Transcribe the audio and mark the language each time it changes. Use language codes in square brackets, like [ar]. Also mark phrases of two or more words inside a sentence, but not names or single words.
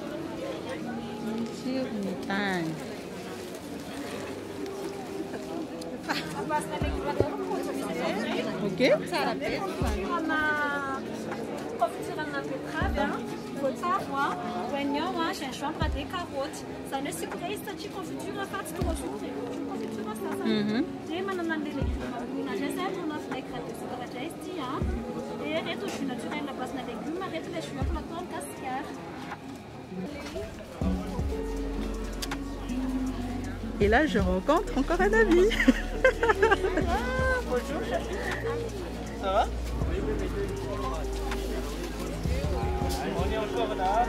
[fr] Sur montagne. Ok. Voatsabo, oignon, gingembre, des carottes. [mg] Izany hoe sikotra izy satria confiture fa tsy tonga sotra confiture sasany. Dia manana an'ilay légume ambonina indray zay atao [fr] vinaigre de cidre [mg] indray izy ity. Dia reto [fr] jus naturel à base de légumes, [mg] reto [fr] les jus [mg] natao [fr] en cascade. Et là je rencontre encore un ami. Bonjour, ça va? On est encore là.